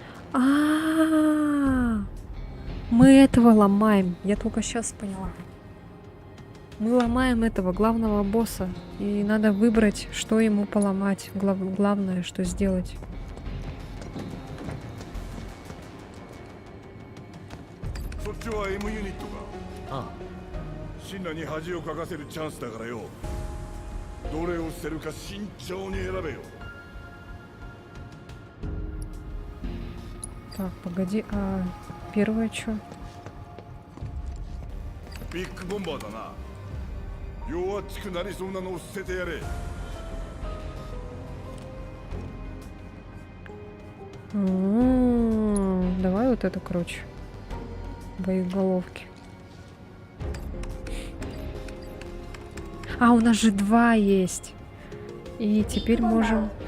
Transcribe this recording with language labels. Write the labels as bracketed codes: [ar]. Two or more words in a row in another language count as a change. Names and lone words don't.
[ru] А, мы этого ломаем. Я только сейчас поняла. Мы ломаем этого главного босса. И надо выбрать, что ему поломать. Главное, что сделать. [ja] そっちは M ユニットか。あシンラに恥をかかせるチャンスだからよ。どれを捨てるか慎重に選べよ。 [ru] Так, погоди, а первое что? [ja] ビッグボンバーだな。弱っちくなりそうなのを捨ててやれ。 [ru] Давай вот это, короче. Боеголовки. А, у нас же 2 есть. И теперь можем...